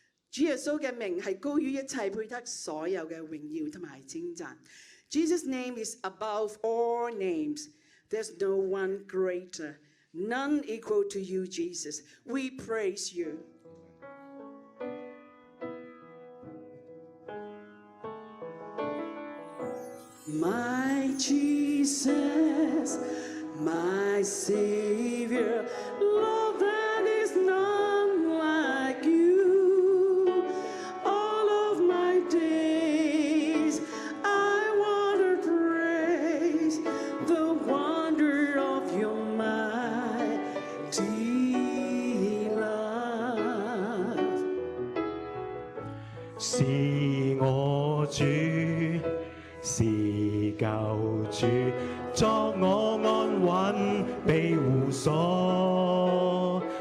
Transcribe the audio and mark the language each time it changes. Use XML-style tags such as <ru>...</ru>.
<yue>主耶穌嘅名係高於一切，配得所有嘅榮耀同埋稱讚。</yue> <en>Jesus' name is above all names. There's no one greater, none equal to you, Jesus. We praise you. My Jesus, my Savior, love that is none like you. All of my days I want to praise the wonder of your mighty love.</en> <yue>是我主，是救主，作我安穩庇護所。</yue>